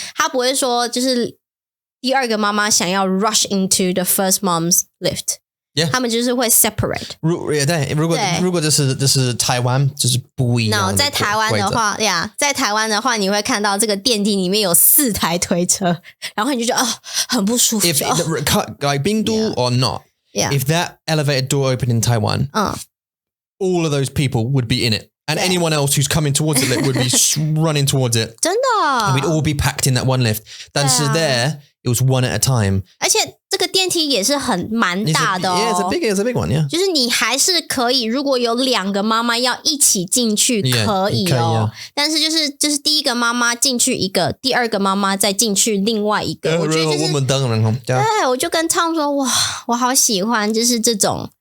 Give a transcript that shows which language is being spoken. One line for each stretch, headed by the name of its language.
Chinese: 他不会说就是第2个妈妈想要
English: rush into the first mom's lift，
Chinese: 他们就是会
English: separate。
Chinese: 如果这是台湾，就是不一样的。在台湾的话在台湾的话，你会看到这个电梯里面有4台推车，然后你就觉得很不舒服。
English: Like
Chinese: 冰都
English: or not。If that elevator door opened in Taiwan, all of those people would be in it. And anyone else who's coming towards it would be running towards it.
Chinese: 真的
English: And we'd all be packed in that one lift.
Chinese: 但是
English: there, it was one at a time.
Chinese: 而且这个电梯也是蛮大的哦。
English: Yeah, it's a big one, yeah.
Chinese: 就是你还是可以，如果有2个妈妈要一起进去，可以哦。但是就是第一个妈妈进去一个，第2个妈妈再进去另外一个。我觉得就是，对，我就跟 Tom 说，哇，我好喜欢，就是这种。